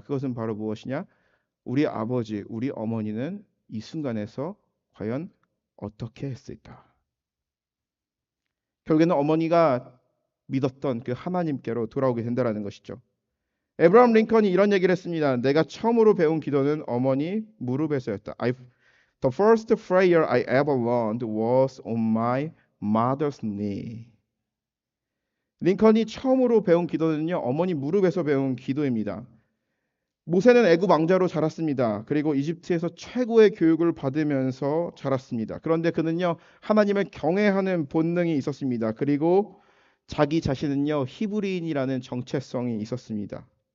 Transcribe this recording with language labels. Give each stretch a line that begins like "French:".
Korean: 그것은 바로 무엇이냐? 우리 아버지, 우리 어머니는 이 순간에서 과연 어떻게 했을까? 결국에는 어머니가 믿었던 그 하나님께로 돌아오게 된다는 것이죠. 에브라함 링컨이 이런 얘기를 했습니다. 내가 처음으로 배운 기도는 어머니 무릎에서였다.
English: The first prayer I ever learned was on my mother's knee.
Korean: 링컨이 처음으로 배운 기도는요, 어머니 무릎에서 배운 기도입니다. 모세는 애굽 왕자로 자랐습니다. 그리고 이집트에서 최고의 교육을 받으면서 자랐습니다. 그런데 그는요, 하나님을 경외하는 본능이 있었습니다. 그리고 자기 자신은요, 히브리인이라는 정체성이 있었습니다.